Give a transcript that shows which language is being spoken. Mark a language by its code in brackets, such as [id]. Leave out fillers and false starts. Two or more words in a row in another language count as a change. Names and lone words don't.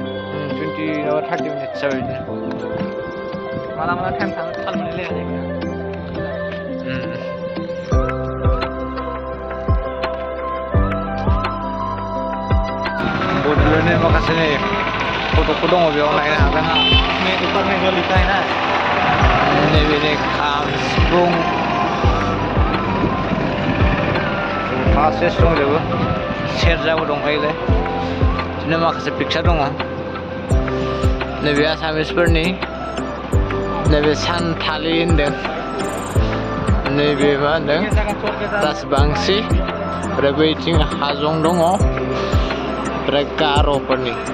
[brx] 20 नङाबा 30 मिनिटसो जाबाय बिदिनो माला टाइम थाङो थाल मोनलायलाया जायगाया बड'लेण्डनि माखासे फट'फोर दङ बेयाव नायनो हागोन [hi] ऊपर में जो लिखा है ना [brx] नैबे खाम सिफुं फारसे दंजोबो सेरजाबो दंखायोलाय बिदिनो माखासे पिकचार दङ नैबे आसामिसफोरनि नैबे सानथालि होनदों नैबे मा होनदों राजबांसि ओमफ्राय बैथिं हाजं दङ ओमफ्राय गार'फोरनि